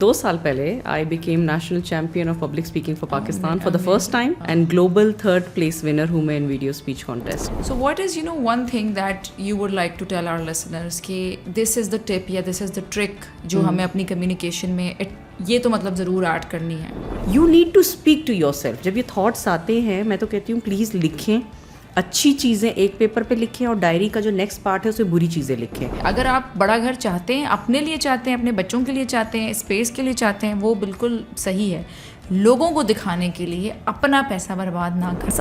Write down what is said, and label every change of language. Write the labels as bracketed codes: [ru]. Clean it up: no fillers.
[en] 2 साल पहले I became national champion of public speaking for Pakistan for the first time and global 3rd place winner हुआ in video speech contest. So what is, one thing that you would like to tell our listeners कि this is the tip या this is the trick [hi] जो हमें अपनी communication में ये तो मतलब ज़रूर ऐड करनी है. [en] You need to speak to yourself. [hi] जब ये थॉट्स आते हैं मैं तो कहती हूँ प्लीज़ लिखें, अच्छी चीज़ें एक पेपर पे लिखें और डायरी का जो नेक्स्ट पार्ट है उसमें बुरी चीज़ें लिखें. अगर आप बड़ा घर चाहते हैं, अपने लिए चाहते हैं, अपने बच्चों के लिए चाहते हैं, स्पेस के लिए चाहते हैं, वो बिल्कुल सही है. लोगों को दिखाने के लिए अपना पैसा बर्बाद ना करें.